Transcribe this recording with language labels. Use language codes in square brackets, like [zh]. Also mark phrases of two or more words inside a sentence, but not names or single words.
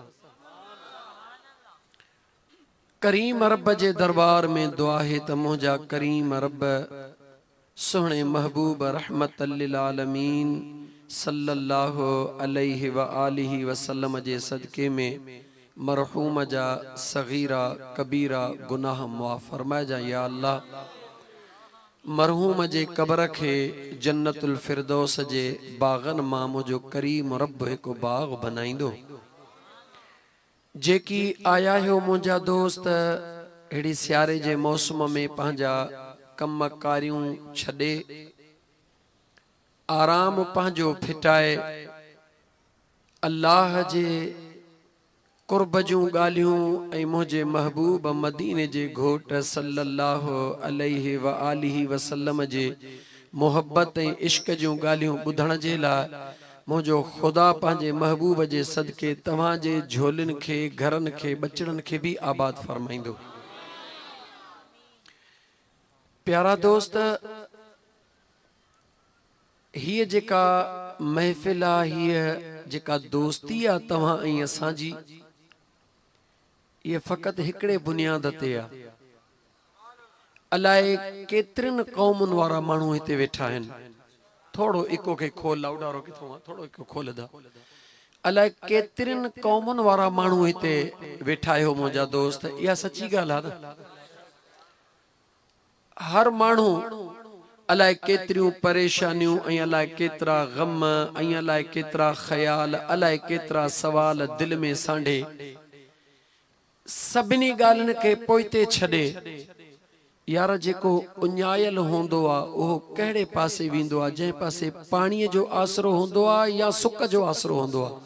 [sd] करीम रब जे दरबार में दुआ है त मुंहिंजा करीम रब सुहणे महबूब [ar] رحمة للعالمين صلى الله عليه وآله وسلم [sd] जे सदके में मरहूम जा सगीरा कबीरा गुनाह मुआफ़ फरमाइजा [ar] يا الله. [sd] मरहूम जे कब्र के [ar] جنة الفردوس [sd] जे बागन मां मुंहिंजो करीम रब हिकु बाग बनाईंदो। जेकी आया हो मुंहिंजा दोस्त अहिड़ी सियारे जे मौसम में पंहिंजा कम कारियूं छॾे आराम पंहिंजो फिटाए अल्लाह जे कुर्ब जूं ॻाल्हियूं ऐं मुंहिंजे महबूब मदीने जे घोट [ar] صلى الله عليه وآله وسلم [sd] जे मोहब्बत ऐं इश्क जूं ॻाल्हियूं ॿुधण जे लाइ मुझो खुदा पंहिंजे महबूब जे सदके तव्हां जे झोलिन के घरन के बचड़न के भी आबाद फरमाइंदो। प्यारा दोस्त हिय जेका महफिल आ हिय जेका दोस्ती आ तव्हां ऐं असांजी ये फकत हिकड़े बुनियाद ते आ। अलाए केतिरनि कौमुनि वारा माण्हू हिते वेठा आहिनि। थोड़ो इको के खोल लाउडारो किथों आ थोड़ो इको खोल दा। अलाए केतिरनि कौमुनि वारा माण्हू हिते वेठा आहियो मुंहिंजा दोस्त इहा सची ॻाल्हि आहे न। हर माण्हू अलाए केतिरियूं परेशानियूं ऐं अलाए केतिरा गम ऐं अलाए केतिरा ख़याल अलाए केतिरा सवाल दिल में सांढे सभिनी ॻाल्हियुनि खे पोइते छॾे यार जेको उञायल होंदो आ उहो कहिड़े पासे वेंदो आ जंहिं पासे पाणीअ जो आसरो होंदो आ या सुक जो आसरो होंदो आ।